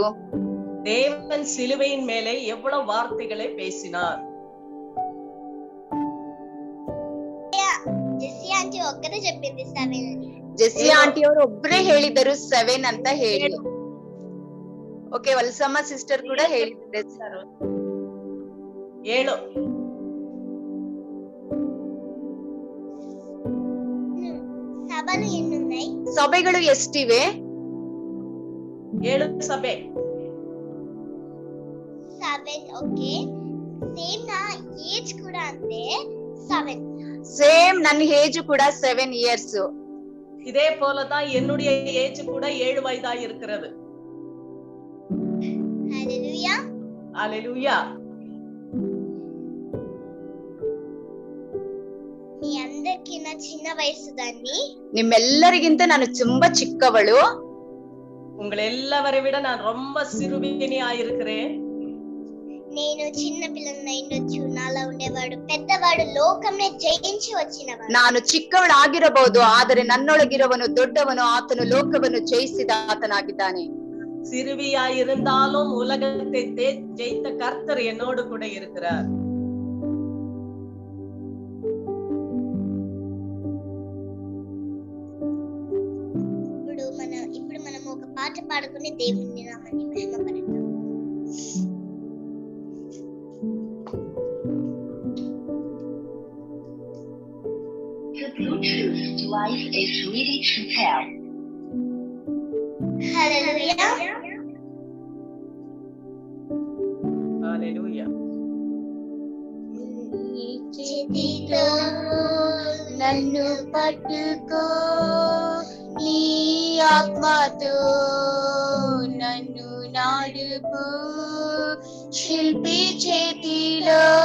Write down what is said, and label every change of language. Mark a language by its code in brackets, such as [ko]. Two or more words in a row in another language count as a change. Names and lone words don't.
[ta] தேவன் சிலுவையின் மேலே எவ்வளவு வார்த்தைகளை பேசினார். [te] జెస్సి ఆంటి ఒక్కరే చెప్పింది 7 అని. [kn] ಜೆಸ್ಸಿ ಆಂಟಿ ಅವರು ಒಬ್ಬರೇ ಹೇಳಿದರು 7 ಅಂತ ಹೇಳಿ. ಓಕೆ, ವಲ್ಸಮ್ಮ ಸಿಸ್ಟರ್ ಕೂಡ ಹೇಳಿದ್ದಾರೆ 7. [te] సభలు ఎన్ని ఉన్నాయి? [kn] ಸಭೆಗಳು ಎಷ್ಟಿವೆ? [te] 7 సభೆ. 7. ఓకే, సేమ్ నా ఏజ్ కూడా అంతే 7. [kn] ಸೇಮ್ ನನ್ನ ಏಜ್ ಕೂಡ 7 years. [ta] இதே போலதான் என்னுடைய ஏஜ் கூட 7 வயதா இருக்கிறது. [te] హల్లెలూయా, హల్లెలూయా. మీ అందరికీ నా చిన్న వయసు దాన్ని. [kn] ನಿಮ್ಮೆಲ್ಲರಿಗಿಂತ ನಾನು ತುಂಬಾ ಚಿಕ್ಕವಳು. [ta] உங்களை எல்லாவரை விட நான் ரொம்ப சிறுமியா இருக்கிறேன். [te] నేను చిన్న పిల్లనై ఉండొచ్చు, నాలా ఉండేవాడు పెద్దవాడు లోకంనే జయించి వచ్చినవాడు. [kn] ನಾನು ಚಿಕ್ಕವಳಾಗಿರಬಹುದು, ಆದರೆ ನನ್ನೊಳಗಿರುವವನು ದೊಡ್ಡವನು, ಆತನು ಲೋಕವನ್ನು ಜಯಿಸಿದ ಆತನಾಗಿದ್ದಾನೆ. [ta] சிறுமியா இருந்தாலும் உலகத்தை ஜெயித்த கர்த்தர் என்னோடு கூட இருக்கிறார். [te] ఇప్పుడు మనం ఒక పాట పాడుకుని దేవుని నామాన్ని మహిమపరుద్దాం. [en] The Bluetooth device is ready to pair. [te] హల్లెలూయా, హల్లెలూయా. చేతితో నన్ను పట్టుకో, నీ ఆత్మతో నన్ను నాడుపు, శిల్పి చేతిలో